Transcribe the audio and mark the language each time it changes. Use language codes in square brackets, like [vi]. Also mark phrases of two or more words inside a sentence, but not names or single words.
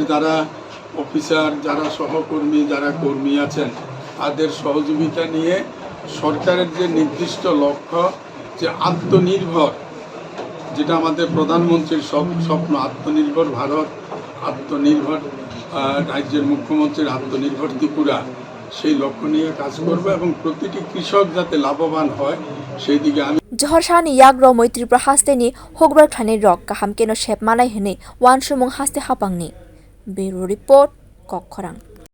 [bn] যারা অফিসার যারা সহকর্মী যারা কর্মী আছেন তাদের সহযোগিতা নিয়ে সরকারের যে নির্দিষ্ট লক্ষ্য যে আত্মনির্ভর যেটা আমাদের প্রধানমন্ত্রীর স্বপ্ন আত্মনির্ভর ভারত আত্মনির্ভর রাজ্যের মুখ্যমন্ত্রীর আত্মনির্ভর ত্রিপুরা সেই লক্ষ্য নিয়ে কাজ করব এবং প্রতিটি কৃষক যাতে লাভবান হয় সেই দিকে আমি [trp] Johor Shani Yagro Moi Tripura Hasteni Hukbar Khlane Rok Kaham Keno Shep Manai Hene Wan Shumung Haste Hapangni [en] Bureau Report [trp] Kokkhorang